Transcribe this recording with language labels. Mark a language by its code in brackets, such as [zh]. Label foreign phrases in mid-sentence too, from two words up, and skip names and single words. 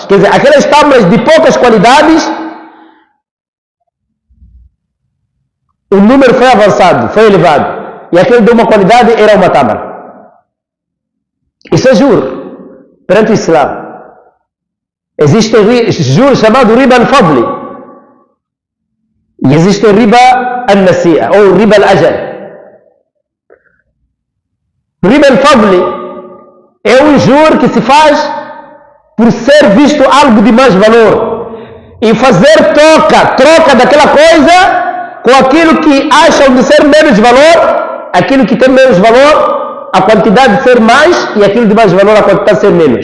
[pt] Quer dizer, aquelas tâmaras de poucas qualidades, o número foi avançado, foi elevado. E aquele de uma qualidade era uma tâmara. Isso é juro perante o Islã. Existe juros chamado [ar] ربا الفضل. [pt] E existe [ar] ربا النسيئة, [pt] ou [ar] ربا الأجل. ربا الفضل [pt] é um juro que se faz por ser visto algo de mais valor e fazer troca daquela coisa com aquilo que acham de ser menos valor, aquilo que tem menos valor, a quantidade de ser mais, e aquilo de mais valor, a quantidade de ser menos.